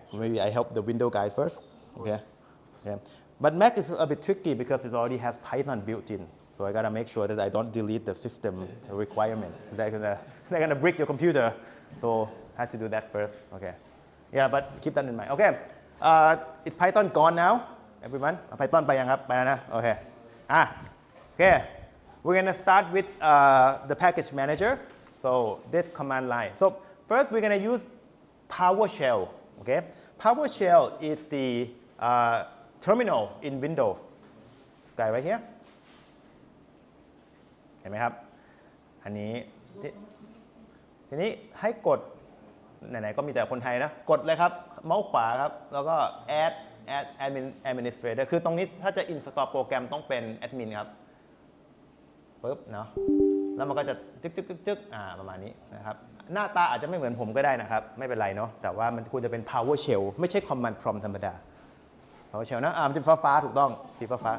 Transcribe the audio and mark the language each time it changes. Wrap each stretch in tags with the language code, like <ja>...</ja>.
<en>Maybe I help the window guys first. Okay. Yeah. But Mac is a bit tricky because it already has Python built in. So I gotta make sure that I don't delete the system requirement. They're gonna break your computer. So I had to do that first. Okay. Yeah, but keep that in mind. Okay. It's Python gone now, everyone. Python</en> <th>ไปยังครับไปแล้วนะโอเค</th> <en>we're gonna start with the package manager. So this command line. So first we're going to use PowerShell. Okay, PowerShell is the terminal in Windows. This guy right here.</en> <th>เห็นไหมครับ อันนี้ทีนี้ให้กดไหนๆก็มีแต่คนไทยนะกดเลยครับเมาส์ขวาครับแล้วก็ add administrator คือตรงนี้ถ้าจะ install โปรแกรมต้องเป็นแอดมินครับปึ๊บเนาะแล้วมันก็จะจึ๊กประมาณนี้นะครับหน้าตาอาจจะไม่เหมือนผมก็ได้นะครับไม่เป็นไรเนาะแต่ว่ามันควรจะเป็น PowerShell ไม่ใช่ Command Prompt ธรรมดา PowerShell นะมันจะฟ้าถูกต้องสีฟ้า</th>